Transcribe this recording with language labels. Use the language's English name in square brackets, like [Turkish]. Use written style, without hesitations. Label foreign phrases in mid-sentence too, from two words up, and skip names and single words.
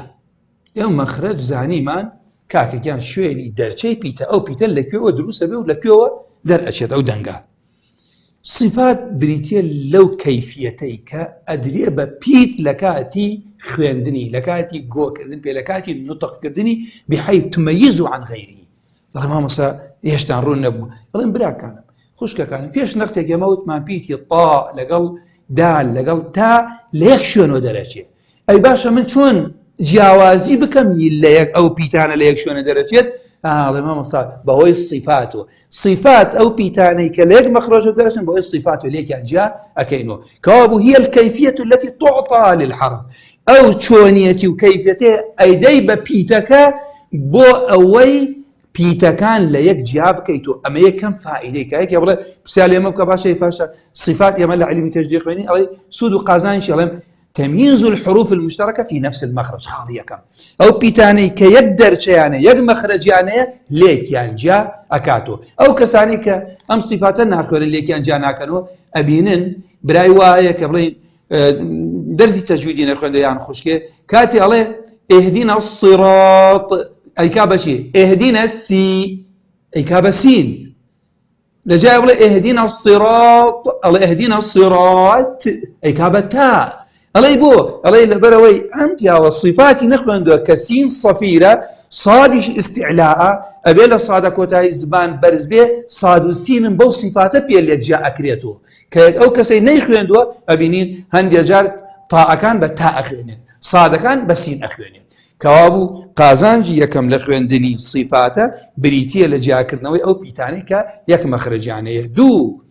[Central Kurdish] ئێوە مەخرەج زانیمان کاکەگیان شوێنی دەرچەی پیتە ئەو پیتە لەکوێوە دروستە بێ و لەکوێوە دەرئەچێت ئەو دەنگە صفات بریتە لەو کەیفیەتەی کە ئەدرێ بە پیت لە کاتی خوێندنی لە کاتی گۆکردن پێ لە کاتی نوتقکردنی [Arabic] بحیث تمەیز عن غەیری [Central Kurdish] دەڵێ مامۆستا هێشتان ڕوون نەبوو دەڵێن براکانم خوشکەکانم پێش نەختێک ئێمە وتمان پیتی تا لەگەڵ دال لەگەڵ تا لە یەک شوێنەوە دەرەچێت ئەی باشە من چۆن جیاوازی بکەم لە یەک ئەو پیتانە لە یەک شوێنە دەرەچێت ئاڵێ مامۆستا بەهۆی صفاتەوە صفات ئەو پیتانەی کە لە یەک مەخرەجە دەرەچن بەهۆی صفات و لێکیان جیا ئەکەینەوە کەوابوو [Arabic] هي الكيفية التي تعطى للحرف [Central Kurdish] ئەو چۆنیەتی و کەیفیەتێ ئەیدەی بە پیتەکە بۆ ئەوەی پیتەکان لە یەک جیا بکەیتەوە ئەمە یەکەم فائیدەی کە یەکێ بڵێ پرسیار لێمە بکە باشە فاشە صفات ئێمە لە عیلمی تەجدید خوێنین ئەڵێ سود و قازانشی ئەڵێم [Arabic] تمييز الحروف المشتركة في نفس المخرج [Central Kurdish] خاڵی یەکەم ئەو پیتانەی کە یەک دەرچەیانە یەک مەخرەجیانەیە لێکیان جیا ئەکاتەوە ئەو کەسانی کە ئەم صفاتە ناخوێنن لێکیان جیا ناکەنەوە ئەبینن برای وایە کە بڵێن دەرزی تەجویدی نەخوێندە یان خوشکێ کاتی ئەڵێ [Arabic] اهدنا الصراط [Central Kurdish] ئەیکا بەچی [Arabic] اهدنا السي [Central Kurdish] ئەیکا بە سین لەجای بڵێ [Arabic] اهدنا الصراط [Central Kurdish] ئەڵێ [Arabic] اهدنا الصراط [Central Kurdish] ئەیکا بە تا ئەڵێ بۆ ئەڵێ لەبەرەوەی ئەم پیاوە صفاتی نەخوێندووە کە سین سەفیرە صادیش استعلاءە ئەبێ لە سادە کۆتایی زبان بەرز بێ ساد و سینم بەو صفاتە پێ لێکجیا ئەکرێتەوە کە ئەو کەسەی نەیخوێندووە ئەبینین هەندێک جار تاءەکان بە تا ئەخوێنێت سادەکان بە سین ئەخوێنێت کەوابوو قازانجی یەکەم لە خوێندنی صفاتە بریتیە لە جیاکردنەوەی ئەو پیتانەی کە یەک مەخرەجیانەیە دوو